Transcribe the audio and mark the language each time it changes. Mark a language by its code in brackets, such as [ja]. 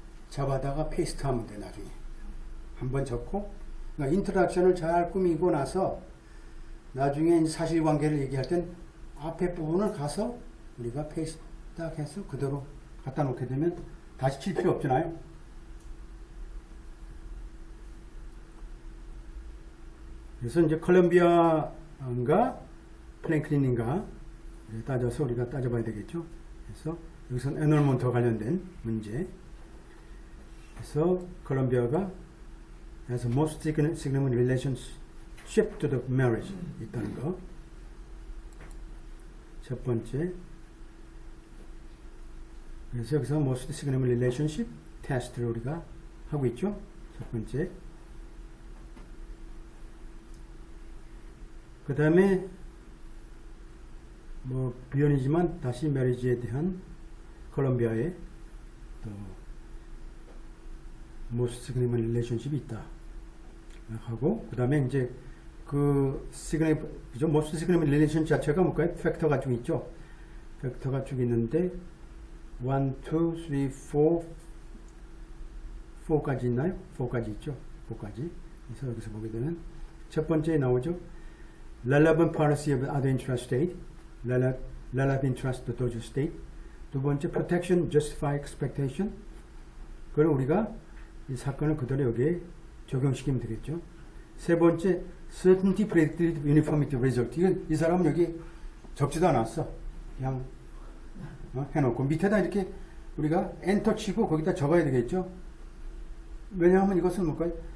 [ko] 잡아다가 페이스트하면 돼. 나중에 한번 적고 그러니까 인트로덕션을 잘 꾸미고 나서 나중에 사실관계를 얘기할 땐 앞에 부분을 가서 우리가 페이스트 딱 해서 그대로 갖다 놓게 되면 다시 칠 필요 없잖아요. 그래서 이제 컬럼비아인가 프랭클린인가 따져서 우리가 따져봐야 되겠죠. 그래서 여기서는 에널먼트와 관련된 문제. 그래서 컬럼비아가 [en] as most significant relationship to the marriage [ko] 있다는 거. 첫 번째. 그래서 여기서 [en] most significant relationship test [ko] 를 우리가 하고 있죠. 첫 번째. 그 다음에 뭐 비연이지만 다시 메리지에 대한 콜롬비아의 또 [en] most significant relationship [ko] 이 있다 하고 그 다음에 이제 그 그죠? [en] most significant relationship [ko] 자체가 뭘까요? 팩터가 쭉 있죠. 팩터가 쭉 있는데 1, 2, 3, 4까지 있나요? 4까지 있죠. 4까지. 그래서 여기서 보게 되면 첫 번째에 나오죠. [en] relevant policy of other interest state, relevant interest to those state. 두 번째 protection, justify expectation. [ko] 그걸 우리가 이 사건을 그대로 여기에 적용시키면 되겠죠. [en] 세 번째 certainty, predictability, uniformity, result. [ko] 이건 이 사람은 여기 적지도 않았어. 그냥 해놓고 밑에다 이렇게 우리가 엔터 치고 거기다 적어야 되겠죠. 왜냐하면 이것은 뭘까요?